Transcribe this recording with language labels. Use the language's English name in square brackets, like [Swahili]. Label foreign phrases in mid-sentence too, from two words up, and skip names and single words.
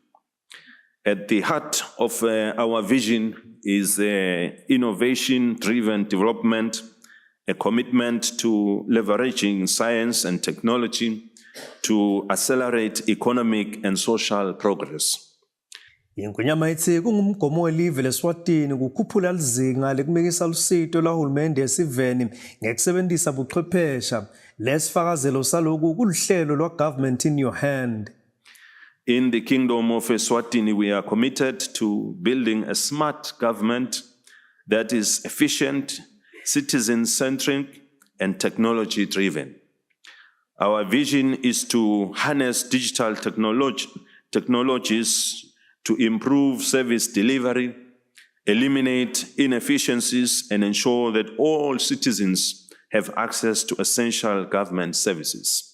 [English] At the heart of our vision is innovation-driven development, a commitment to leveraging science and technology to accelerate economic and social progress. [Swati] Ingonyama ithi kungumgomo welive leSwatini kukhuphula lizinga lekumikisa lusito lwahulumende esiveni ngekusebenzisa buchwephesha. Lesifakazelo saloku kuluhlelo lwa [English] government in your hand. In the Kingdom of Eswatini, we are committed to building a smart government that is efficient, citizen-centric, and technology-driven. Our vision is to harness digital technologies to improve service delivery, eliminate inefficiencies, and ensure that all citizens have access to essential government services.